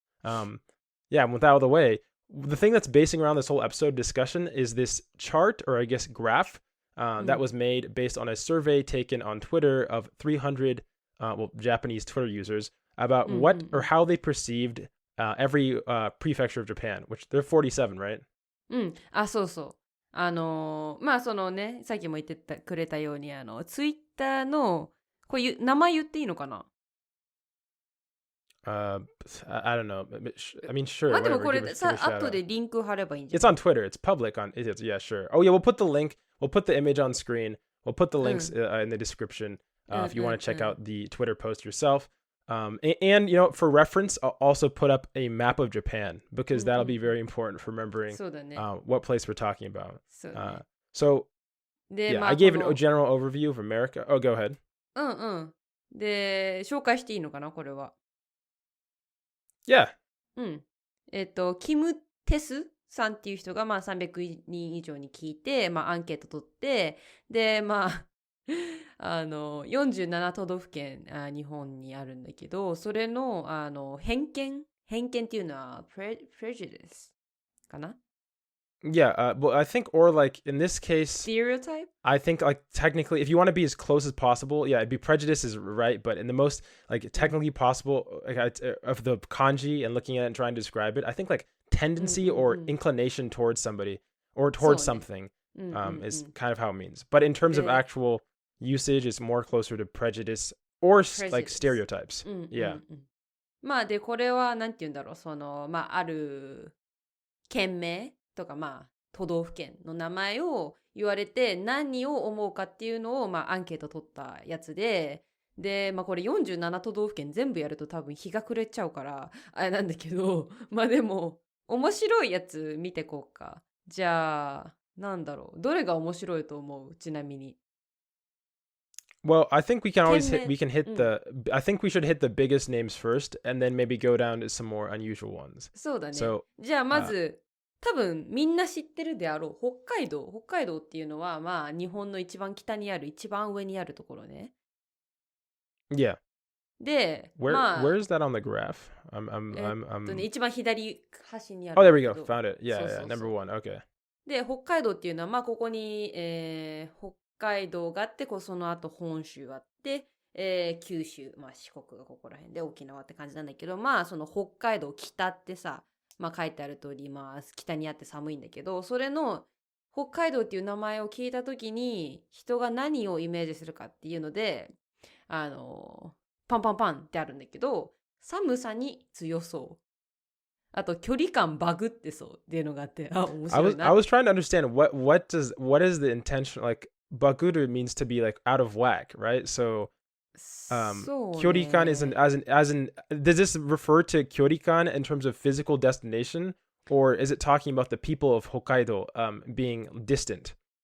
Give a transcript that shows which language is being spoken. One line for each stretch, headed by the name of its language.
English: And with that out of the way, the thing that's basing around this whole episode discussion is this chart, or I guess graph, that was made based on a survey taken on Twitter of 300 Japanese Twitter users about what or how they perceived every prefecture of Japan, which they're 47, right?
Japanese: そうそう。まあそのね、さっきも言ってくれたように、ツイッターの、これ名前言っていいのかな？
English: I don't know. I mean, sure.
Japanese: でもこれさ、後でリンク貼ればいいんじゃない？
English: It's on Twitter. It's public on. Yeah, sure. Oh yeah, we'll put the link. We'll put the image on screen. We'll put the links in the description if you want to check out the Twitter post yourself. And you know, for reference, I'll also put up a map of Japan because that'll be very important for remembering what place we're talking about. So yeah, I gave a general overview of America. Oh, go ahead.
Japanese: で、紹介していいのかな、これは。
English: Yeah.
Japanese: キム・テスさんっていう人がまあ300人以上に聞いて、まあアンケート取って、で、まあ47都道府県日本にあるんだけど、それの偏見っていうのはprejudice かな？
English: Yeah, well, I think, or like in this case, stereotype? I think like technically, if you want to be as close as possible, yeah, it'd be prejudice is right, but in the most like technically possible of the kanji and looking at it and trying to describe it, I think like tendency or inclination towards somebody or towards something is kind of how it means. But in terms of actual usage, it's more closer to prejudice or like stereotypes. Yeah.
Japanese: まあで、これはなんて言うんだろう、まあある県名とかまあ都道府県の名前を言われて何を思うかっていうのをまあアンケート取ったやつで、まあこれ47都道府県全部やると多分日が暮れちゃうからあれなんだけど、まあでも面白いやつ見てこうか。じゃあなんだろう、どれが面白いと思う？ちなみに。
English: Well, I think we can hit I think we should hit the biggest names first and then maybe go down to some more unusual ones.
Japanese: そうだね。じゃあまず、多分みんな知ってるであろう北海道っていうのはまあ日本の一番北にある一番上にあるところね。
English: Yeah.
Japanese: で、
English: where is that on the graph?
Japanese: 一番左端にある。
English: Oh, there we go. Found it. Yeah, number one. Okay.
Japanese: で、北海道っていうのはまあここに、北海道があってその後本州あって、九州、まあ四国がここら辺で沖縄って感じなんだけど、まあその北海道北ってさ、まあ書いてある通り、まあ北にあって寒いんだけど、それの北海道っていう名前を聞いたときに人が何をイメージするかっていうので、パンパンパンってあるんだけど、寒さに強そう。あと距離感バグってそうっていうのがあって、面白いな。
English: I was trying to understand what is the intention, like baguru means to be like out of whack, right? So kyorikan is as in does this refer to kyorikan in terms of physical destination, or is it talking about the people of Hokkaido being distant?